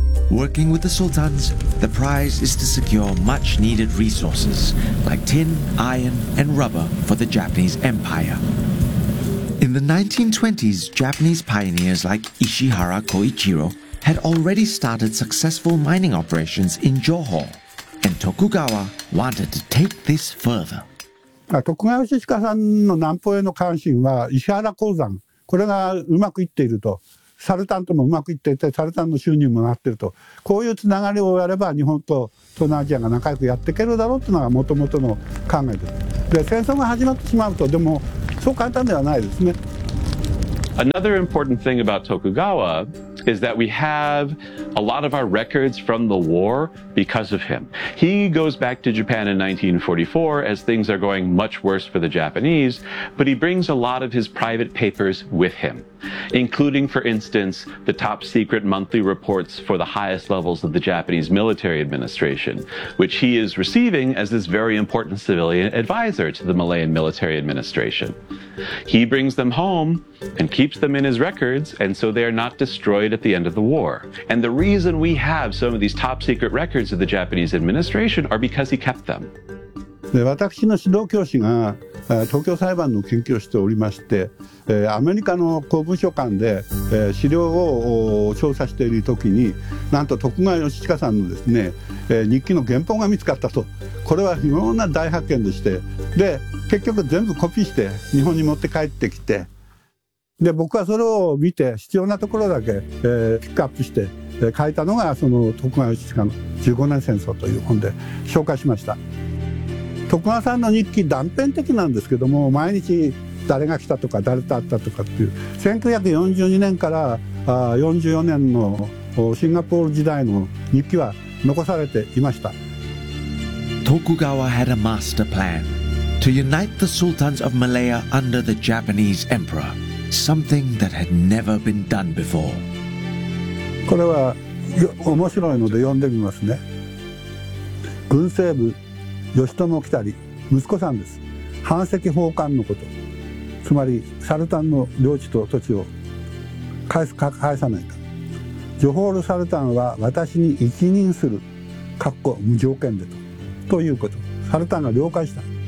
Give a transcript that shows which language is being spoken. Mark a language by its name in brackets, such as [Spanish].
[English] Working with the sultans, the prize is to secure much-needed resources like tin, iron, and rubber for the Japanese Empire. In the 1920s, Japanese pioneers like Ishihara Koichiro had already started successful mining operations in Johor, and Tokugawa wanted to take this further. [Japanese] Tokugawa Ishihara's南方への関心は石原鉱山。これがうまくいっていると、サルタンともうまくいっていて、サルタンの収入もなっていると、こういうつながりをやれば日本と東南アジアが仲良くやっていけるだろうというのがもともとの考えです。で、戦争が始まってしまうと、でもそう簡単ではないですね。 [English] Another important thing about Tokugawa is that we have a lot of our records from the war because of him. He goes back to Japan in 1944 as things are going much worse for the Japanese, but he brings a lot of his private papers with him, including, for instance, the top secret monthly reports for the highest levels of the Japanese military administration, which he is receiving as this very important civilian advisor to the Malayan military administration. He brings them home and keeps them in his records, and so they are not destroyed at the end of the war. And the reason we have some of these top secret records of the Japanese administration are because he kept them. [Japanese] 私の指導教師が東京裁判の研究をしておりまして、アメリカの公文書館で資料を調査しているときに、なんと徳川義親さんのですね、日記の原本が見つかったと。これは非常な大発見でして、で結局全部コピーして日本に持って帰ってきて、で僕はそれを見て必要なところだけピックアップして書いたのが、その徳川義親の15年戦争という本で紹介しました。徳川さんの日記断片的なんですけども、毎日誰が来たとか誰と会ったとかっていう、1942年から44年のシンガポール時代の日記は残されていました。 [English] Tokugawa had a master plan to unite the sultans of Malaya under the Japanese emperor, something that had never been done before. [Japanese] これは面白いので読んでみますね。軍政部義朝来たり息子さんです。藩籍奉還のこと、つまりサルタンの領地と土地を返すか返さないか、ジョホールサルタンは私に一任する、かっこ無条件でと、ということ、サルタンが了解した。